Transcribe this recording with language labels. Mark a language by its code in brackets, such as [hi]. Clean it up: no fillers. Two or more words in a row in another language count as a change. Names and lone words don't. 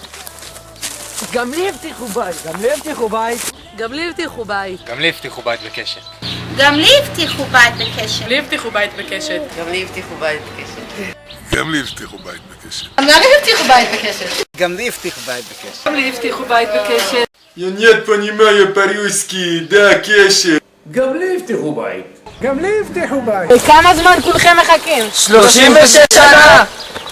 [he] גם לי הבטיחו בית. גם לי הבטיחו בית. גם לי הבטיחו בית בקשת. גם לי הבטיחו בית בקשת. לי הבטיחו בית בקשת. גם לי הבטיחו בית בקשת. גם לי הבטיחו בית בקשת. גם לי הבטיחו בית בקשת. גם לי הבטיחו בית בקשת. גם לי הבטיחו בית בקשת. [ru] Я нет понимаю по-русски, да, кеши. [he] גם לי הבטיחו בית. וכמה זמן כולכם מחכים? 36 שנה!